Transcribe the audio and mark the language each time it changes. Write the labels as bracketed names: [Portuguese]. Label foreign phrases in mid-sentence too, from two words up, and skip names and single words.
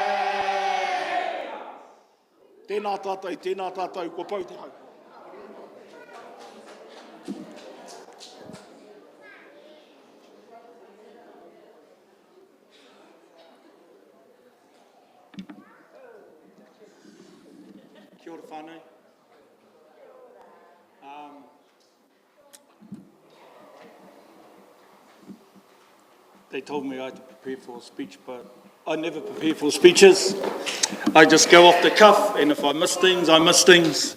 [Māori] Tēnā tātou, ko pau te hau. Kia ora whānau. [English] They told me I had to prepare for a speech, but I never prepare for speeches. I just go off the cuff, and if I miss things, I miss things.